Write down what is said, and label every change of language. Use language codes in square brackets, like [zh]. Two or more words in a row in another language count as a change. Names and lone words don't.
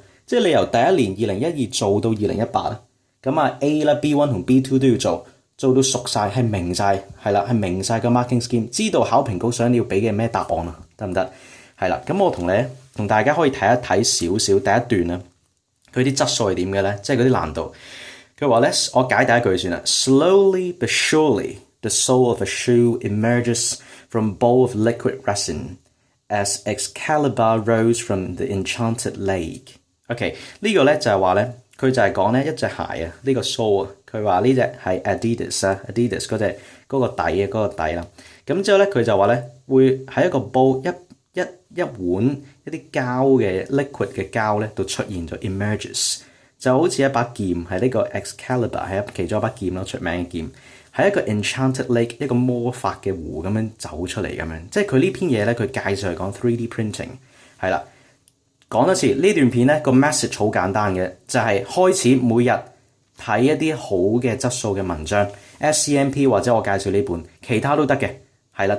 [yue] 即係你由第一年2012做到2018啦，咁A 啦 B1 同 B2 都要做到熟晒，係明晒，係啦，係明晒個 [en] marking scheme， [yue] 知道考評局想你要俾嘅咩答案啊，得唔得？係啦，咁我同大家可以睇一睇少少第一段啦，佢啲質素係點嘅咧？即係嗰啲難度。佢話咧，我解第一句算啦。 [en] Slowly but surely, the sole of a shoe emerges from a bowl of liquid resin as Excalibur rose from the enchanted lake。 [yue] OK， 呢個咧就係話咧，佢就係講咧一隻鞋啊，呢個 sole 啊，佢話呢隻係 Adidas 嗰個底啦。咁之後咧，佢就話咧會喺一個 bowl 一碗一啲膠嘅 liquid 嘅膠咧度出現咗 emerges， 就好似一把劍，係呢個 Excalibur 係其中一把劍咯，出名嘅劍。喺一個 [en] enchanted lake [yue] 一個魔法嘅湖咁樣走出嚟咁樣，即係佢呢篇嘢咧，佢介紹係講 [en] 3D printing [yue] 係啦。講多次呢段片咧個 message 好簡單嘅，就係開始每日睇一啲好嘅質素嘅文章 ，SCMP 或者我介紹呢本，其他都得嘅，係啦。